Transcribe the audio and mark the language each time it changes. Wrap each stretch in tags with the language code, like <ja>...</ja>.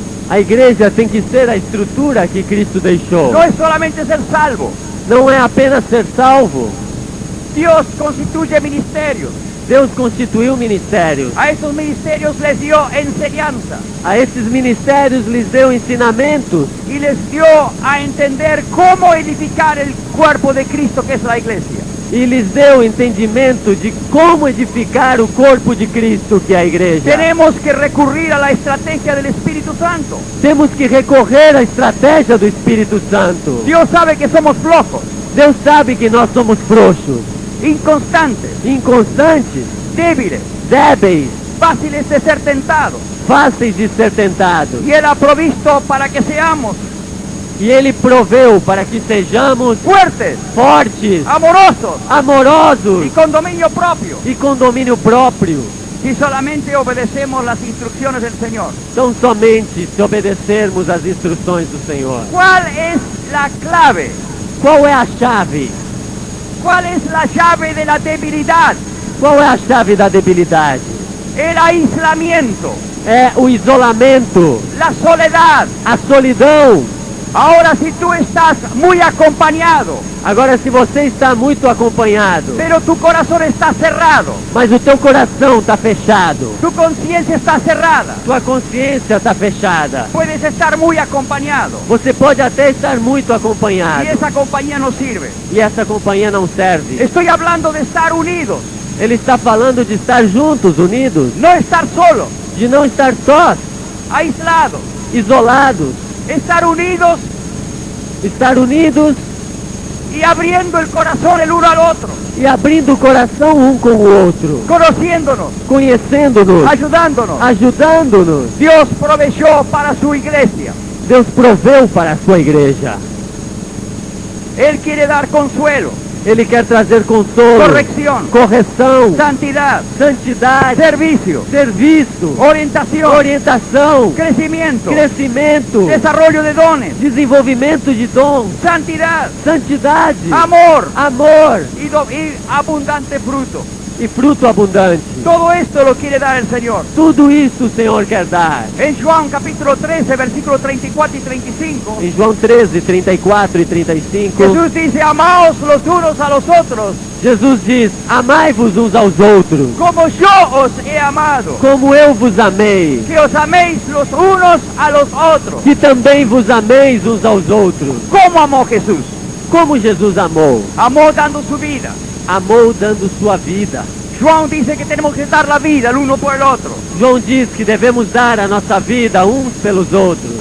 <pt>A igreja tem que ser a estrutura que Cristo deixou. Não é somente ser salvo. Não é apenas ser salvo. Deus constituye ministérios. Deus constituiu ministérios. A esses ministérios</pt> <es>les dio enseñanza.</es> <pt>A esses ministérios lhes deu ensinamentos.</pt> <es>Y les dio a entender cómo edificar el cuerpo de Cristo, que es la iglesia.</es> <pt>E lhes deu entendimento de como edificar o corpo de Cristo, que é a igreja.</pt> <es>Tenemos que recurrir a la estrategia del Espíritu Santo.</es> <pt>Temos que recorrer à estratégia do Espírito Santo.</pt> <es>Dios sabe que somos flojos,</es> <pt>Deus sabe que nós somos frouxos,</pt> <es>inconstantes,</es> <pt>inconstantes,</pt> <es>débiles,</es> <pt>débeis,</pt> <es>fáciles de ser tentados.</es> <pt>fáceis de ser tentados.</pt> <es>Y Él ha provisto para que seamos</es> <pt>E Ele proveu para que sejamos</pt> <es>fuertes,</es> <pt>fortes,</pt> <es>amorosos</es> <pt>amorosos</pt> <es>y con dominio propio.</es> <pt>e com domínio próprio.</pt> <es>Si solamente obedecemos las instrucciones del Señor.</es> <pt>Tão somente se obedecermos às instruções do Senhor.</pt> <es>¿Cuál es la clave?</es> <pt>Qual é a chave?</pt> <es>¿Cuál es la llave de la debilidad?</es> <pt>Qual é a chave da debilidade?</pt> <es>El aislamiento,</es> <pt>É o isolamento,</pt> <es>la soledad.</es> <pt>a solidão.</pt> <es>Ahora, si tú estás muy acompañado,</es> <pt>Agora, se você está muito acompanhado,</pt> <es>pero tu corazón está cerrado,</es> <pt>mas o teu coração está fechado,</pt> <es>tu conciencia está cerrada,</es> <pt>tua consciência está fechada,</pt> <es>puedes estar muy acompañado</es> <pt>você pode até estar muito acompanhado</pt> <es>y esa compañía no sirve.</es> <pt>e essa companhia não serve.</pt> <es>Estoy hablando de estar unidos,</es> <pt>Ele está falando de estar juntos, unidos,</pt> <es>no estar solos,</es> <pt>de não estar sós,</pt> <es>aislados,</es> <pt>isolados,</pt> <es>estar unidos y abriendo el corazón el uno al otro,</es> <pt>e abrindo o coração um com o outro,</pt> <es>conociéndonos,</es> <pt>conhecendo-nos,</pt> <es>ayudándonos.</es> <pt>ajudando-nos.</pt> <es>Dios proveyó para su iglesia.</es> <pt>Deus proveu para a sua igreja.</pt> <es>Él quiere dar consuelo,</es> <pt>Ele quer trazer consolo,</pt> <es>corrección,</es> <pt>correção,</pt> <es>santidad,</es> <pt>santidade,</pt> <es>servicio,</es> <pt>serviço,</pt> <es>orientación,</es> <pt>orientação,</pt> <es>crecimiento,</es> <pt>crescimento,</pt> <es>desarrollo de dones,</es> <pt>desenvolvimento de dons,</pt> <es>santidad,</es> <pt>santidade,</pt> <es>amor</es> <pt>amor</pt> <es>y abundante fruto.</es> <pt>e fruto abundante.</pt> <es>Todo esto lo quiere dar el Señor.</es> <pt>Tudo isso o Senhor quer dar.</pt> <es>En Juan capítulo 13, versículos 34 y 35,</es> <pt>Em João 13, 34 e 35,</pt> <es>Jesús dice, amaos los unos a los otros,</es> <pt>Jesus diz, amai-vos uns aos outros,</pt> <es>como yo os he amado,</es> <pt>como eu vos amei,</pt> <es>que os améis los unos a los otros.</es> <pt>que também vos ameis uns aos outros.</pt> <es>¿Cómo amó Jesús?</es> <pt>Como Jesus amou?</pt> <es>Amó dando su vida.</es> <pt>Amou dando sua vida.</pt> <es>Juan dice que tenemos que dar la vida el uno por el otro.</es> <pt>João diz que devemos dar a nossa vida uns pelos outros.</pt>